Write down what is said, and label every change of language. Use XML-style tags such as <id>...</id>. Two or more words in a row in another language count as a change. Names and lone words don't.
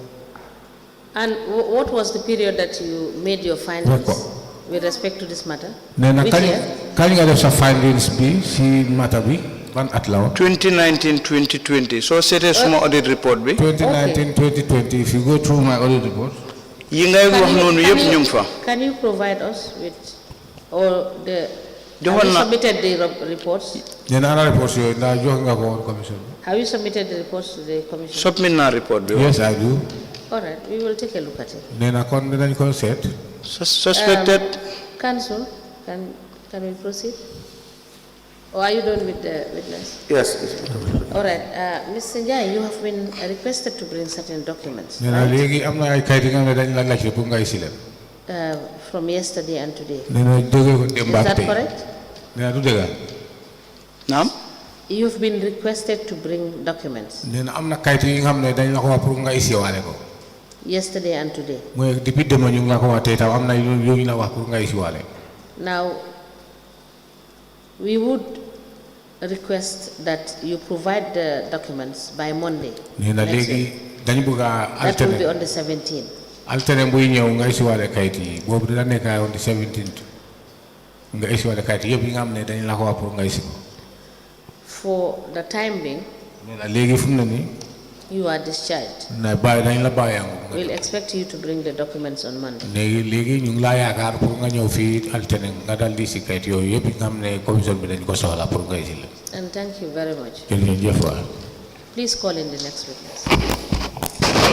<en>And what was the period that you made your findings Record. with respect to this matter?</en> <wo>Nena</wo> <en>Which year?</en> <wo>kan nga def sa findings bi si matter bi ban at la woon. 2019 2020 soo seetee suma audit report bi.</wo> <en>2019 2020 if you go through my audit report.</en> <wo>yi ngay wax noonu yëpp ñu ngi fa.</wo> <en>Can you provide us with, or the,</en> <wo>Joxoon</wo> <en>have you na- submitted the reports?</en> <wo>Nena ana reports yooyu ndax jox nga ko woon commission bi.</wo> <en>Have you submitted the reports to the commission?</en> <wo>submit naa report bi.</wo> <en>Yes, I do. All right, we will take a look at it.</en> <wo>Nena kon dinañ ko seet.</wo> <en>Suspected. Counsel, can we proceed? Or are you done with the witness? Yes. All right, Mr. Njai, you have been requested to bring certain documents, Nena right?</en> <wo>léegi am na ay kayit yi nga xam ne dañ la laaj pour nga isi leen.</wo> <en>From yesterday and today.</en> <wo>Nena jóge ko</wo> <en>Is</en> <wo>démb ak</wo> <en>that</en> <wo>tey.</wo> <en>correct?</en> <wo>Nena du dëgg. naam.</wo> <en>You've been requested to bring documents</en> <wo>Nena am na kayit yi nga xam ne dañ la ko wax pour nga isi waale ko.</wo> <en>yesterday and today.</en> <wo>mooy depuis démb ñu ngi la ko wax tey tam am na yu ñu la wax pour nga isi waale.</wo> <en>Now, we would request that you provide the documents by Monday.</en> <wo>Nena</wo> <en>next</en> <wo>léegi</wo> <en>week.</en> <wo>dañu bëgg a</wo> <en>That will be</en> <wo>alterner</wo> <en>on the 17th.</en> <wo>alterner buy ñëw nga isi waale kayit yi boobu dina nekk</wo> <en>on the 17th</en> <wo>nga isi waale kayit yi yëpp yi nga xam ne dañ la ko wax pour nga isi ko.</wo> <en>For the time being,</en> <wo>Nena léegi fu mu ne nii</wo> <en>you are discharged.</en> <wo>na bàyyi dañ la bàyyi am.</wo> <en>We'll expect you to bring the documents on Monday.</en> <wo>léegi ñu ngi laa yaakaar pour nga ñëw fii alterner nga dal di si kayit yooyu yëpp yi nga xam ne commission bi dañ ko soxla pour nga isi la.</wo> <en>And thank you very much.</en> <wo>jërëjëf waay.</wo> <en>Please call in the next witness.</en>